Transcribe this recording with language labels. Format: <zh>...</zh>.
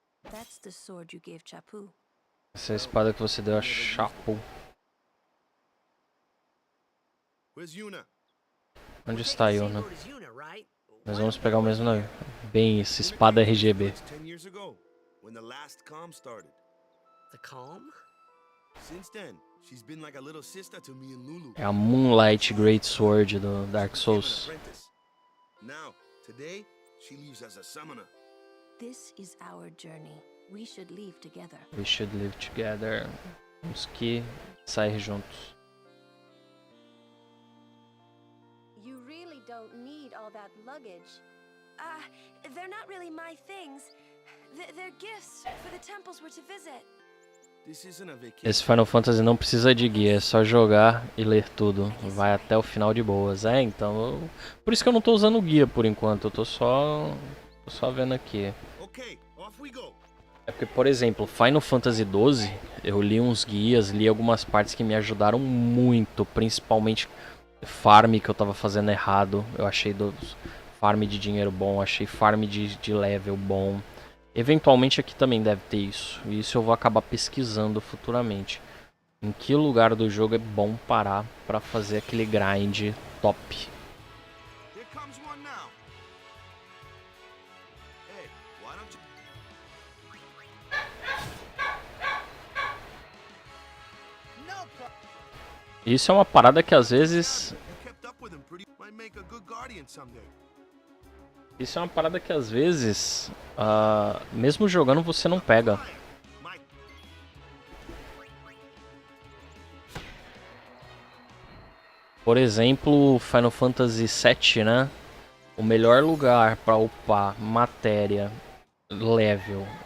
<en>That's the sword you gave Chapu.</en> <pt>Essa é a espada que você deu a Chapu.</pt> <en>Where's Yuna?</en> <pt>Onde está a Yuna? Nós vamos pegar o mesmo navio. Bem, essa espada RGB.</pt> <en>10 years ago, when the last calm started. The calm? Since then, she's been like a little sister to me and Lulu.</en> <pt>É a Moonlight Great Sword do Dark Souls.</pt> <en>Now, today, she leaves as a summoner. This is our journey. We should leave together. We should live together.</en> <pt>Temos que sair juntos.</pt> <en>You really don't need all that luggage. They're not really my things. They're gifts for the temples we're to visit. This isn't a vacation.</en> <pt>Esse Final Fantasy não precisa de guia, é só jogar e ler tudo. Vai até o final de boas. Então... Por isso que eu não tô usando guia por enquanto, eu tô só vendo aqui.</pt> <en>Okay, off we go.</en> <pt>É porque, por exemplo, Final Fantasy XII, eu li uns guias, li algumas partes que me ajudaram muito, principalmente farm que eu tava fazendo errado. Eu achei farm de dinheiro bom, achei farm de level bom. Eventualmente aqui também deve ter isso. E isso eu vou acabar pesquisando futuramente. Em que lugar do jogo é bom parar pra fazer aquele grind top.</pt> <en>Here comes one now. Hey, why don't you...</en> <pt>Isso é uma parada que às vezes...</pt> <en>kept up with him pretty might make a good guardian someday.</en> <pt>Isso é uma parada que às vezes, mesmo jogando, você não pega. Por exemplo, Final Fantasy VII, né? O melhor lugar para upar matéria, level.</pt>